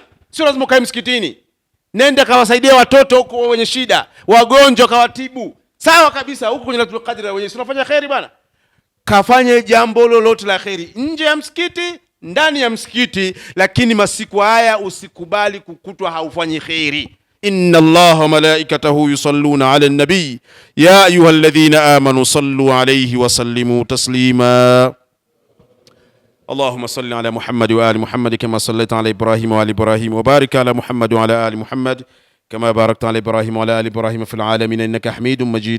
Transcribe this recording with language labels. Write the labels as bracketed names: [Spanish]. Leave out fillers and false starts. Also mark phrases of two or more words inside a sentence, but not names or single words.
[Swahili] Sio lazima ukae msikitini. Nenda kawasaidia watoto huko wenye shida, wagonjwa kawatibu. Sawa kabisa, huko kwenye Lailatul Qadri wenyewe unafanya khairi bwana. Kafanye jambo lolote la khairi nje ya msikiti, ndani ya msikiti, lakini masiku haya usikubali kukutwa haufanyi khairi. [Arabic] إن الله وملائكته يصلون على النبي يا أيها الذين آمنوا صلوا عليه وسلموا تسليما. اللهم صل على محمد وآل محمد كما صليت على إبراهيم وآل إبراهيم، وبارك على محمد وعلى آل محمد كما باركت على إبراهيم وعلى آل إبراهيم في العالمين إنك حميد مجيد.